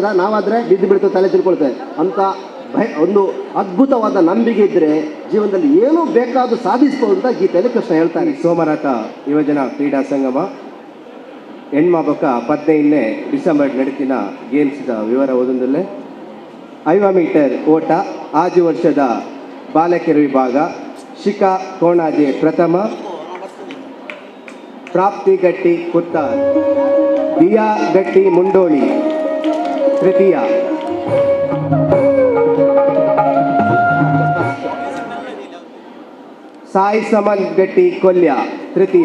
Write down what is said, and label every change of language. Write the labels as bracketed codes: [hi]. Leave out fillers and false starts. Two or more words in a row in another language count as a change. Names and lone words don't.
[kn] ನಾವಾದರೆ ಬಿದ್ದು ಬಿಡ್ತದೆ, ತಲೆ ತಿಳ್ಕೊಳ್ತದೆ ಅಂತ ಒಂದು ಅದ್ಭುತವಾದ ನಂಬಿಕೆ ಇದ್ದರೆ ಜೀವನದಲ್ಲಿ ಏನೂ ಬೇಕಾದರೂ ಸಾಧಿಸ್ಬೋದು ಅಂತ ಗೀತೆಯಲ್ಲಿ ಕೃಷ್ಣ ಹೇಳ್ತಾನೆ. [tcy] ಸೋಮನಾಥ ಯುವಜನ ಕ್ರೀಡಾ ಸಂಗಮ ಹೆಣ್ಮಕ್ಕ 15ನೇ ಡಿಸೆಂಬರ್ ನಡೀತಿನ ಗೇಮ್ಸ್ದ ವಿವರ ಓದೊಂದಲ್ಲೇ 5 ಮೀಟರ್ ಓಟ ಆಜು ವರ್ಷದ ಬಾಲಕಿಯರ ವಿಭಾಗ ಶಿಖಾ ಕೋಣಾಜೆ ಪ್ರಥಮ, ಪ್ರಾಪ್ತಿ ಗಟ್ಟಿ ಪುತ್ತಾರ್, ದಿಯಾ ಗಟ್ಟಿ ಮುಂಡೋಳಿ ತೃತೀಯ, ಸಾಯಿ ಸಮನ್ ಗಟ್ಟಿ ಕೊಲ್ಯ ತೃತೀಯ.